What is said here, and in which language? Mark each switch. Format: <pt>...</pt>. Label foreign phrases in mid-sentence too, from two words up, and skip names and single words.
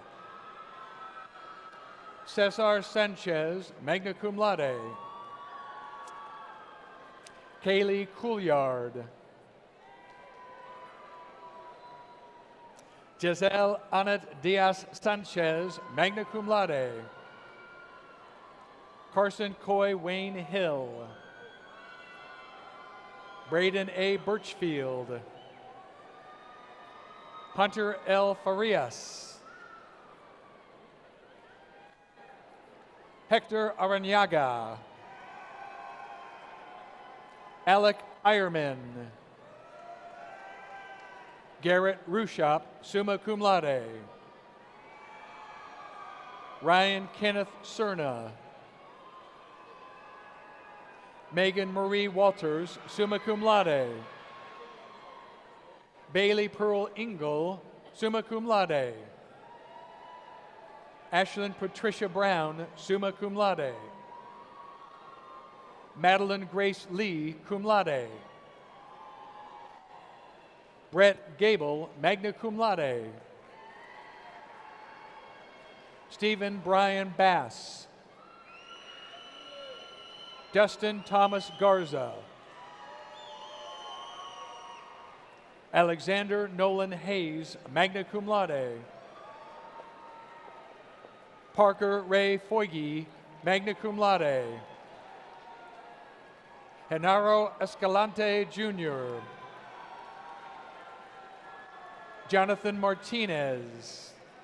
<en>Cesar Sanchez,</en> <la>magna cum laude.</la> <en>Kaylee Couliard. Giselle Anet Diaz Sanchez,</en> <la>magna cum laude.</la> <en>Carson Coy Wayne Hill. Braden A. Birchfield. Hunter L. Farias. Hector Aranaga. Alec Ironman. Garrett Rushop,</en> <la>summa cum laude.</la> <en>Ryan Kenneth Cerna. Megan Marie Walters,</en> <la>summa cum laude.</la> <en>Bailey Pearl Ingle,</en> <la>summa cum laude.</la> <en>Ashlyn Patricia Brown,</en> <la>summa cum laude.</la> <en>Madeline Grace Lee,</en> <la>cum laude.</la> <en>Brett Gable,</en> <la>magna cum laude.</la> <en>Stephen Brian Bass. Dustin Thomas Garza. Alexander Nolan Hayes,</en> <la>magna cum laude.</la> <en>Parker Ray Foyge,</en> <la>magna cum laude.</la> <en>Genaro Escalante Jr. Jonathan Martinez.</en>